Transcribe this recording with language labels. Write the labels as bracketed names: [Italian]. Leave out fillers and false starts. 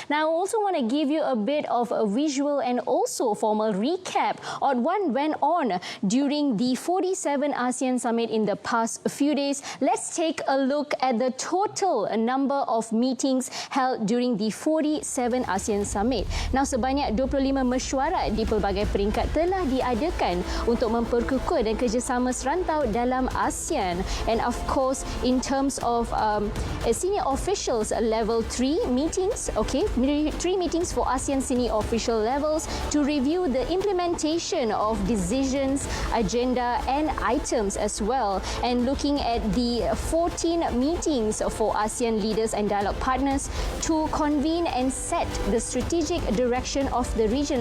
[English] Now, I also want to give you a bit of a visual and also formal recap on what went on during the 47th ASEAN Summit in the past few days. Let's take a look at the total number of meetings held during the 47th ASEAN Summit. [Malay] Now, sebanyak 25 mesyuarat di pelbagai peringkat telah diadakan untuk memperkukuh dan kerjasama serantau dalam ASEAN. [English] And of course, in terms of senior officials level 3 meetings, okay, 3 meetings for ASEAN senior official levels to review the implementation of decisions, agenda and items as well. And looking at the 14 meetings for ASEAN leaders and dialogue partners to convene and set the strategic direction of the region.